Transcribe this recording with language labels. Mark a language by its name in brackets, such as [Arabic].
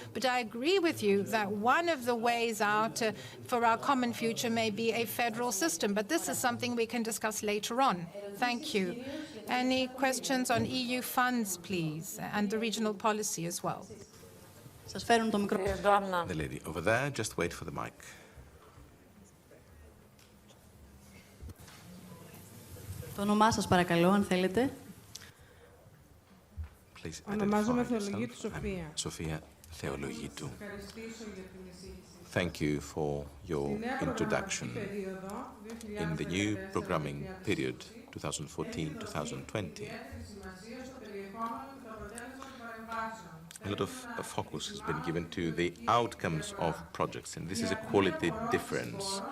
[English] But I agree with you that one of the ways out for our common future may be a federal system. But this is something we can discuss later on. Thank you. Any questions on EU funds, please, and the regional policy as well? The lady over there, just wait for the mic. [Greek] Το όνομά σας παρακαλώ, αν θέλετε. Ονομάζομαι Θεολογίτου Σοφία. [English] Sofia Theologitou. Thank you for your introduction. In the new programming period, 2014-2020, a lot of focus has been given to the outcomes of projects, and this is a quality difference.